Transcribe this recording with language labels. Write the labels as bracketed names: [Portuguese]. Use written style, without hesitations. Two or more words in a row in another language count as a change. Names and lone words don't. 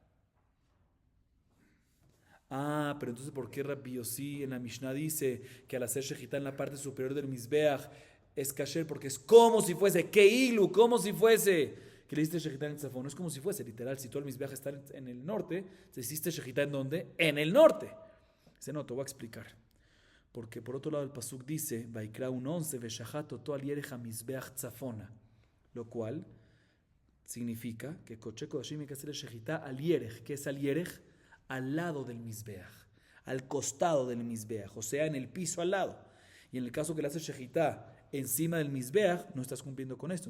[Spanish] Pero entonces ¿por qué Rabbi Yossi en la Mishnah dice que al hacer shejitá en la parte superior del Mizbeach es kasher? Porque es como si fuese, keilu, como si fuese que le hiciste shejitá en el tzafón. No es como si fuese, literal, si todo el Mizbeach está en el norte, te hiciste shejitá ¿en dónde? En el norte. Dice, no, te voy a explicar. Porque por otro lado el pasuk dice, [Hebrew] Vaikra 1:11, ושחט אותו על ירך המזבח צפנה, [Spanish] lo cual significa que [Hebrew] קדשי קדשים [Spanish] hay que hacer el shejitá [Hebrew] על ירך. [Spanish] ¿Qué es [Hebrew] על ירך? [Spanish] Al lado del Mizbeach, al costado del Mizbeach, o sea, en el piso al lado. Y en el caso que le haces shejitá encima del Mizbeach, no estás cumpliendo con esto.